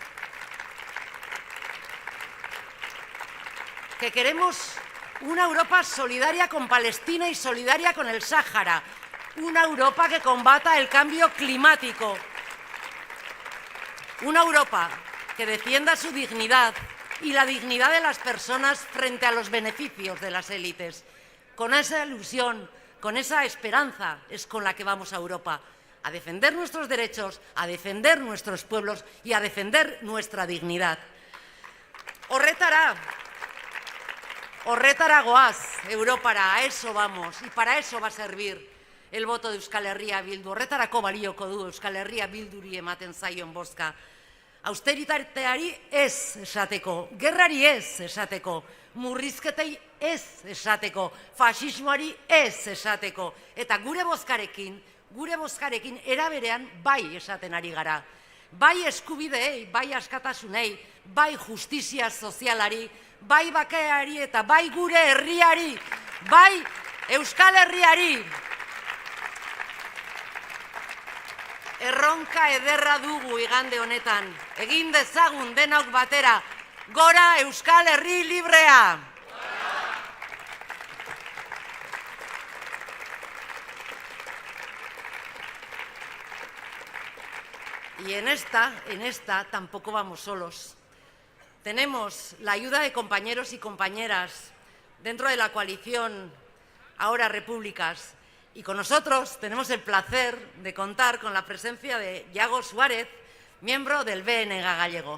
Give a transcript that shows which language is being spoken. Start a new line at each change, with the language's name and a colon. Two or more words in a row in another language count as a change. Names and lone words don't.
Spanish: una Europa solidaria con Palestina y solidaria con el Sáhara, una Europa que combata el cambio climático, una Europa que defienda su dignidad y la dignidad de las personas frente a los beneficios de las élites. Con esa ilusión, con esa esperanza es con la que vamos a Europa, a defender nuestros derechos, a defender nuestros pueblos y a defender nuestra dignidad.
Basque: Horretara goaz, Europara,
Spanish: a eso vamos, y para eso va a servir el voto de Euskal Herria Bildu.
Basque: Horretarako balioko du Euskal Herria Bilduri ematen zaion bozka. Austeritateari ez esateko, gerrari ez esateko, murrizketei ez esateko, faxismoari ez esateko. Eta gure bozkarekin eraberean bai esaten ari gara. Bai eskubideei, bai askatasunei, bai justizia sozialari, bai bakeari eta bai gure herriari, bai Euskal Herriari. Erronka ederra dugu igande honetan, egin dezagun denok batera, gora Euskal Herri librea!
Spanish: Y en esta tampoco vamos solos. Tenemos la ayuda de compañeros y compañeras dentro de la coalición Ahora Repúblicas, y con nosotros tenemos el placer de contar con la presencia de Iago Suárez, miembro del BNG gallego.